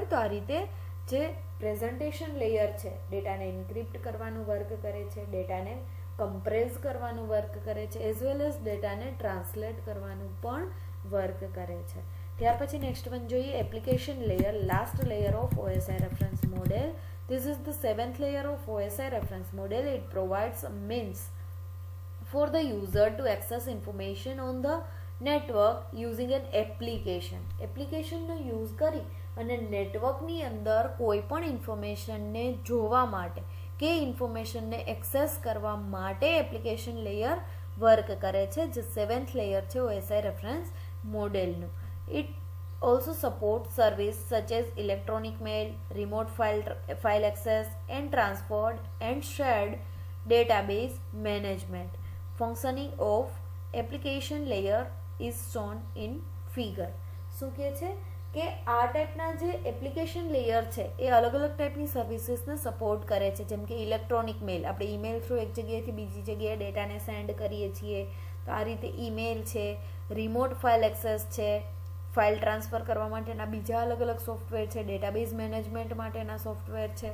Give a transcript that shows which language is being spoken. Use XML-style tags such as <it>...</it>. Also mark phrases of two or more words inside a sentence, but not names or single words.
<gu>તો આ રીતે જે</gu> <en>presentation layer</en> <gu>છે ડેટાને એન્ક્રિપ્ટ કરવાનું વર્ક કરે છે, ડેટાને કમ્પ્રેસ કરવાનું વર્ક કરે છે,</gu> <en>as well as</en> <gu>ડેટાને ટ્રાન્સલેટ કરવાનું પણ વર્ક કરે છે. ત્યાર પછી</gu> <en>next one</en> <gu>જોઈએ</gu> <en>application layer, last layer of OSI reference model. This is the seventh layer of OSI reference model. It provides a means for the user to access information on the network using an application.</en> <gu>એપ્લિકેશનનો યુઝ કરી અને નેટવર્કની અંદર કોઈ પણ ઇન્ફોર્મેશનને જોવા માટે કે ઇન્ફોર્મેશનને એક્સેસ કરવા માટે</gu> <en>application layer</en> <gu>વર્ક કરે છે, જે</gu> <en>seventh layer</en> <gu>છે</gu> <en>OSI reference model. It also supports service such as electronic mail, remote file access and transferred and shared database management. Functioning of application layer is shown in figure.</en> <gu>શું કહે છે કે આ ટાઈપના જે</gu> <en>application layer</en> <gu>છે એ અલગ અલગ ટાઈપની સર્વિસીસને સપોર્ટ કરે છે. જેમ કે</gu> <en>electronic mail,</en> <gu>આપણે ઈમેલ થ્રુ એક જગ્યાએથી બીજી જગ્યાએ ડેટાને સેન્ડ કરીએ છીએ તો આ રીતે ઈમેલ છે.</gu> <en>remote file access</en> <gu>છે,</gu> <en>file transfer</en> <gu>કરવા માટેના બીજા અલગ અલગ સોફ્ટવેર છે,</gu> <en>database management</en> <gu>માટેના સોફ્ટવેર છે.</gu>